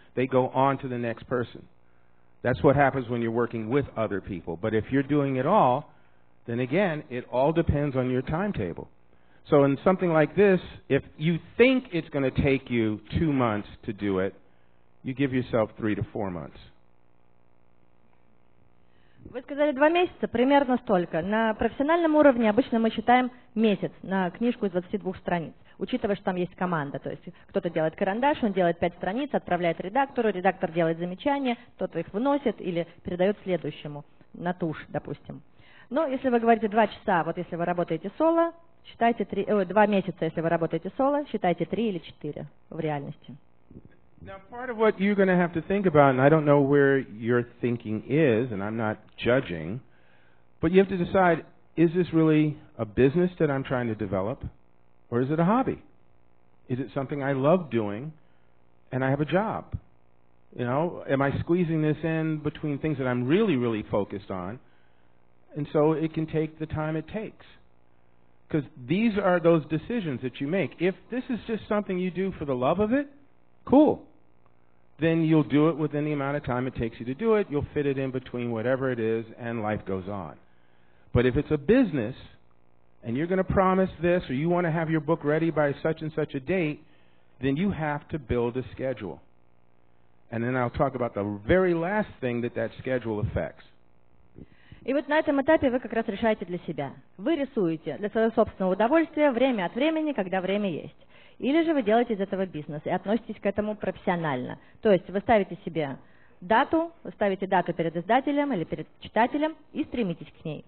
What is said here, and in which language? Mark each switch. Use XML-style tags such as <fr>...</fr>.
<en>They go on to the next person. That's what happens when you're working with other people. But if you're doing it all, then again, it all depends on your timetable. So in something like this, if you think it's going to take you 2 months to do it, you give yourself 3 to 4 months.</en> <ru>Вы сказали 2 месяца, примерно столько. На профессиональном уровне обычно мы считаем месяц на книжку из 22 страниц, учитывая, что там есть команда. То есть кто-то делает карандаш, он делает 5 страниц, отправляет редактору, редактор делает замечания, кто-то их выносит или передает следующему на тушь, допустим. Но если вы говорите 2 часа, вот если вы работаете соло, считайте 2 месяца, если вы работаете соло, считайте 3 или 4 в реальности.</ru> <en>Now, part of what you're going to have to think about, and I don't know where your thinking is, and I'm not judging, but you have to decide, is this really a business that I'm trying to develop, or is it a hobby? Is it something I love doing, and I have a job? You know, am I squeezing this in between things that I'm really, really focused on, and so it can take the time it takes? Because these are those decisions that you make. If this is just something you do for the love of it, cool. Then you'll do it within the amount of time it takes you to do it. You'll fit it in between whatever it is, and life goes on. But if it's a business, and you're going to promise this, or you want to have your book ready by such and such a date, then you have to build a schedule. And then I'll talk about the very last thing that schedule affects.</en> <ru>И вот на этом этапе вы как раз решаете для себя. Вы рисуете для своего собственного удовольствия время от времени, когда время есть. Или же вы делаете из этого бизнес и относитесь к этому профессионально. То есть вы ставите себе дату, вы ставите дату перед издателем или перед читателем и стремитесь к ней.</ru>